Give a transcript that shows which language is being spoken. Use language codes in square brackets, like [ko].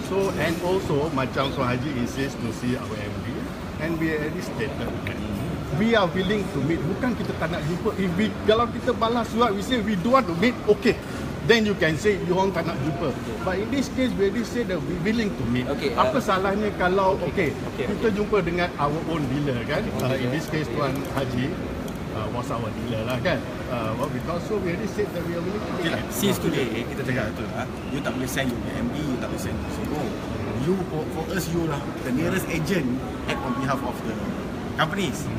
[en] So and also macam Tuan Haji insists to see our MD, and we already stated we are willing to meet. [ms] Bukan kita tak nak jumpa. Kalau kita balas surat, [en] we say we don't want to meet, okay. Then you can say [ms] you orang tak nak jumpa. [en] But in this case, we already say that we willing to meet. Okay, [ms] apa salahnya kalau kita jumpa dengan [en] our own dealer [ms] kan? [en] In this case, Tuan Haji was our dealer lah kan? Because so we already said that we are willing to meet. Okay, since today, [ms] kita cakap betul lah. You tak boleh send you MD, you tak boleh send CEO. [en] You, for us, you lah the nearest agent act on behalf of the companies.